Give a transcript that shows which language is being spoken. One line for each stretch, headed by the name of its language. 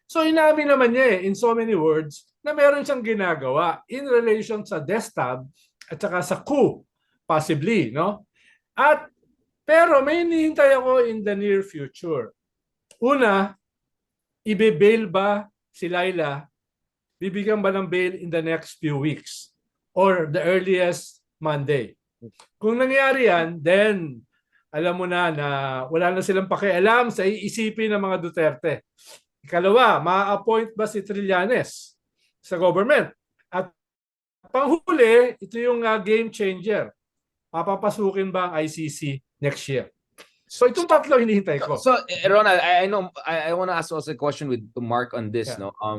Filipino: So inamin naman niya
English: in so many words
Filipino: na meron siyang ginagawa
English: in relation
Filipino: sa destab at saka sa coup, possibly, no? Pero may hinihintay ako
English: in the near future.
Filipino: Una, ibe-bail ba si Laila? Bibigyan ba ng bail
English: in the next few weeks? Or the earliest Monday?
Filipino: Kung nangyari yan, then alam mo na wala na silang pakialam sa iisipin ng mga Duterte. Ikalawa, ma-appoint ba si Trillanes sa government? At panghuli, ito yung game changer. Papapasukin ba ang ICC next year? So itong tatlo hinihintay ko.
English: So Ronald, I know I want to ask also a question with Mark on this, no?